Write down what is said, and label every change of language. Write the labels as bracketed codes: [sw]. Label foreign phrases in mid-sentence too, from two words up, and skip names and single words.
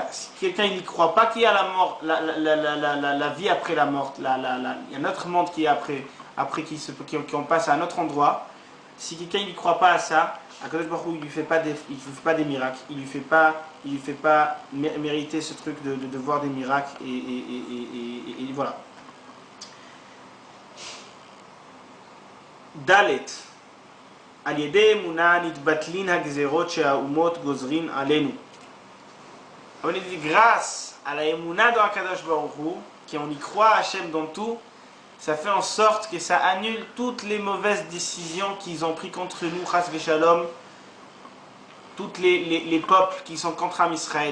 [fr] Si quelqu'un n'y croit pas qu'il y a la mort, la vie après la mort, il y a un autre monde qui est après qu'on passe à un autre endroit. Si quelqu'un n'y croit pas à ça, [he] הקדוש ברוך הוא, [fr] il lui fait pas des miracles, il lui fait pas mériter ce truc de voir des miracles et voilà. [he] ד' על ידי אמונה נתבטלין הגזרות שהאומות גוזרין עלינו. [fr] On dit grâce à la émouna de [he] הקדוש ברוך הוא, [fr] qu'on y croit à Hachem dans tout, ça fait en sorte que ça annule toutes les mauvaises décisions qu'ils ont prises contre nous, [he] חס ושלום, [fr] toutes les peuples qui sont contre Israël,